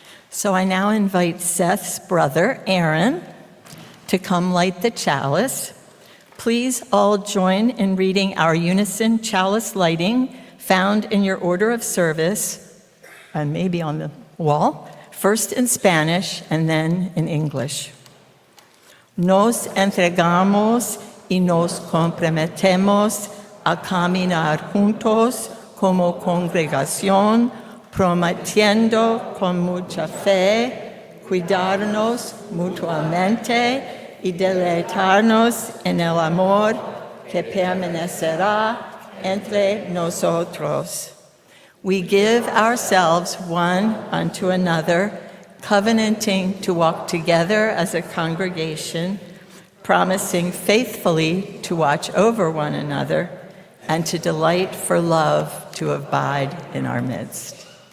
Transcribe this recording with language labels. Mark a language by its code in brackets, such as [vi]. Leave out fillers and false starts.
[en] So I now invite Seth's brother, Aaron, to come light the chalice. Please all join in reading our unison chalice lighting found in your order of service, and maybe on the wall, first in Spanish and then in English. [es] Nos entregamos y nos comprometemos a caminar juntos como congregación, prometiendo con mucha fe cuidarnos mutuamente y deleitarnos en el amor que permanecerá entre nosotros. [en] We give ourselves one unto another, covenanting to walk together as a congregation, promising faithfully to watch over one another, and to delight for love to abide in our midst.